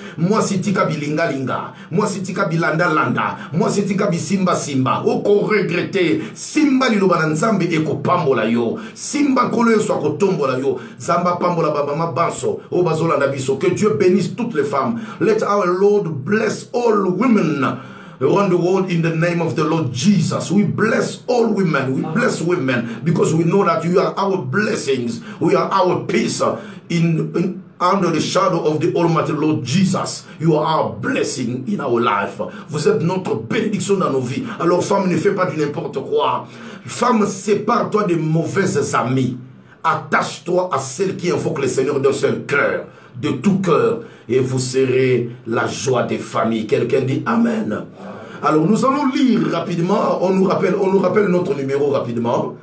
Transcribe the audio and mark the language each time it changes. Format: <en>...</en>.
<ln>Moi, si tika bilinga linga, moi si tika bilanda landa, moi si tika bisimba simba, oko regretter, simba liloba nzambe eko pambola yo, simba kolo yo ko tombola yo, zamba pambola babama banso, o bazolanda biso.</ln> <fr>Que Dieu bénisse toutes les femmes.</fr> <en>Let our Lord bless all women around the world in the name of the Lord Jesus. We bless all women. We bless women because we know that you are our blessings. We are our peace under the shadow of the Almighty Lord Jesus. You are our blessing in our life.</en> <fr>Vous êtes notre bénédiction dans nos vies. Alors femme, ne fais pas du n'importe quoi. Femme, sépare-toi des mauvaises amies. Attache-toi à celle qui invoque le Seigneur d'un seul cœur, de tout cœur, et vous serez la joie des familles. Quelqu'un dit Amen. Alors nous allons lire rapidement, on nous rappelle notre numéro rapidement.</fr>